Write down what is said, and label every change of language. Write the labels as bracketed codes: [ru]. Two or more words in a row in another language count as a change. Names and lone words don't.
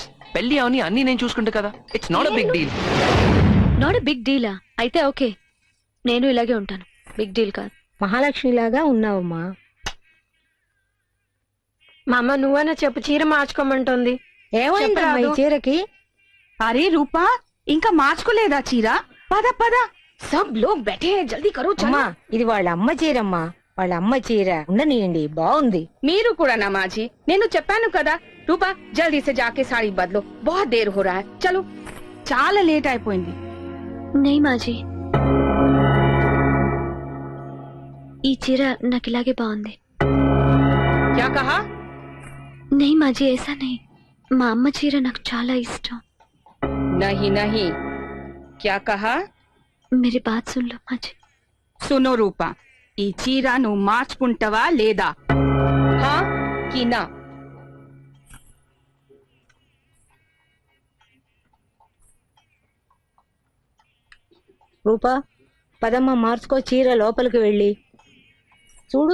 [te] పెళ్లి అవని అన్ని నేను చూసుకుంటా కదా, [en] it's not a big deal. not big deal? [te] అయితే ఓకే, నేను ఇలాగే ఉంటాను, [en] big deal [te] కాదు. మహాలక్ష్మిలాగా ఉన్నావమ్మా. మా అమ్మ నువ్వన్నా చెప్పు, చీర మార్చుకోమంటుంది. ఏమైందమ్మా ఈ చెప్పరాదు. చీరకి? [hi] अरे रूपा, इनका [te] మార్చుకోలేదా చీర? పద పద, [hi] सब लोग बैठे हैं, जल्दी करो चलो. [te] అమ్మా, ఇది వాళ్ళ అమ్మ చీరమ్మా, వాళ్ళ అమ్మ చీర. ఉండనియండి, బాగుంది. మీరు కూడా నా మాజీ, నేను చెప్పాను కదా. [hi] రూపా జల్దీ से जाके साड़ी बदलो, बहुत देर हो रहा है. चलो, [te] చాలా లేట్ అయిపోయింది. [hi] नहीं माजी, [te] ఈ చీర నాకు ఇలాగే బాగుంది. [hi] क्या कहा? नहीं माजी, ऐसा नहीं, [te] మా అమ్మ చీర నాకు చాలా ఇష్టం. [hi] नहीं नहीं, क्या कहा? मेरी बात सुन लो माजी. [te] సునో రూపా, ఈ చీర నువ్వు మార్చుకుంటావా లేదా? [hi] हाँ कि ना? [te] రూపా, పదమ్మ మార్చుకో, చీర లోపలికి వెళ్ళి చూడు.